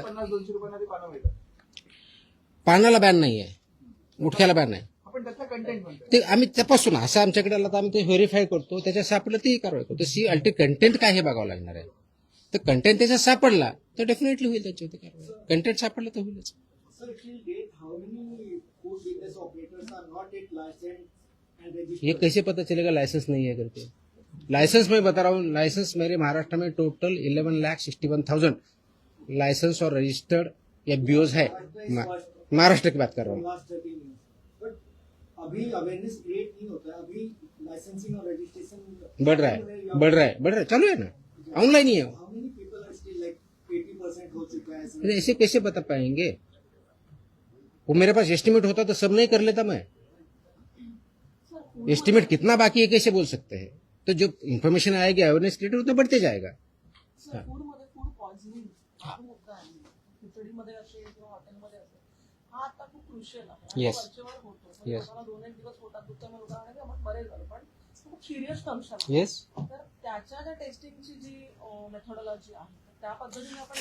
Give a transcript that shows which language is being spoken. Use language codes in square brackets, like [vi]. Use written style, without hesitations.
[mr] 50-200 रुपयांना ते पानं मिळतात. पानाला बॅन नाही आहे, गुटख्याला बॅन आहे. आपण त्यातला कंटेंट म्हणतो ते आम्ही तपासून असं आमच्याकडे आलं तर आम्ही ते व्हेरीफाय करतो, त्याच्यात सापडलं तीही कारवाई करतो. सी अल्टी कंटेंट काय हे बघावं लागणार आहे. तर कंटेंट त्याच्यात सापडला तर डेफिनेटली होईल त्याच्यावरती कारवाई. कंटेंट सापडलं तर होईलच. [en] Sir, till date, how many food business operators are not yet licensed and registered? [hi] ये कैसे पता चलेगा लाइसेंस नहीं है करके? लाइसेंस मैं बता रहा हूँ, लाइसेंस मेरे महाराष्ट्र में टोटल 11,61,000 लाइसेंस और रजिस्टर्ड एफबीओज है. महाराष्ट्र की बात कर रहा हूँ. [en] Last 13 years. [hi] But अभी अवेयरनेस क्रिएट नहीं होता है, अभी लाइसेंसिंग और रजिस्ट्रेशन बढ़ रहा है, चालू है ना, ऑनलाइन ही है. [en] How many people are still like 80% [hi] हो चुका है ऐसा? अरे ऐसे कैसे बता पाएंगे? वो मेरे पास एस्टिमेट होता तो सब नहीं कर लेता मैं. एस्टिमेट कितना बाकी है कैसे बोल सकते हैं? तो जो इन्फॉर्मेशन आएगी अवेयरनेस क्रिएट उतना बढ़ते जाएगा. [mr] सर, फूडमध्ये फूड पॉइझनिंग हा मुद्दा आहे. खिचडीमध्ये असेल किंवा हॉटेलमध्ये असेल, हा आता खूप क्रुशियल आहे. आणि [en] Yes. [mr] वरचेवर होतो. म्हणजे [en] Yes. [mr] कोणाला 2-1 दिवस पोटात दुखतं, मग लोकांना की आपण बरे झालो, पण खूप सिरियस फंक्शन आहे. [en] yes, [mr] तर त्याच्या ज्या टेस्टिंगची जी मेथोडॉलॉजी आहे, त्या पद्धतीने आपण